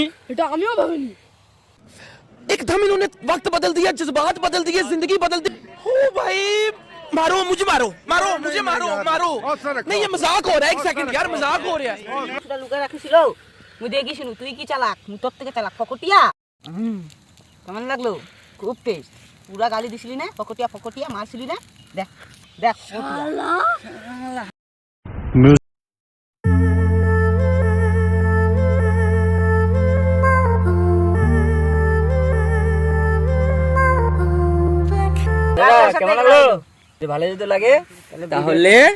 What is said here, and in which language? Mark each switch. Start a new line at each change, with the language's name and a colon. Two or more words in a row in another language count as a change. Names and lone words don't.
Bangla: এটা আমিও ভাবিনি
Hindi: एकदम इन्होंने वक्त बदल दिया जज्बात बदल दिए जिंदगी बदल दी ओ भाई मारो मुझे मारो मारो मुझे मारो मारो नहीं ये मजाक हो रहा है एक सेकंड यार मजाक हो रहा है
Bangla: সেটা লুকায় রাখিছিল মুই দেখিছিনু তুই কি চালাক মুই তোর থেকে চালাক ফকটিয়া কেমন লাগলো খুব টেস্ট পুরা গালি দিছিলি না ফকটিয়া ফকটিয়া মারছিলি না দেখ দেখ কেমন লাগলো যদি ভালো যদি লাগে তাহলে